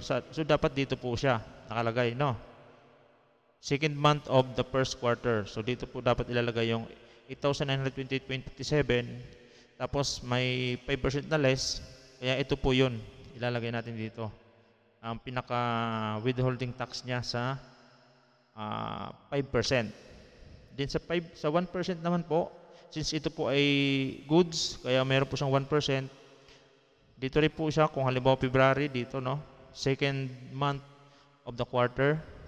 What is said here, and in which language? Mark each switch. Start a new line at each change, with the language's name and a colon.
Filipino: So, dapat dito po siya nakalagay, no?
English: Second month of the first quarter.
Filipino: So, dito po dapat ilalagay yung 8,928.57. Tapos, may 5% na less. Kaya ito po yun. Ilalagay natin dito. Ang pinaka-withholding tax niya sa 5%. Then sa 1% naman po, since ito po ay goods, kaya meron po siyang 1%. Dito rin po siya, kung halimbawa February, dito, no?
English: Second month of the quarter.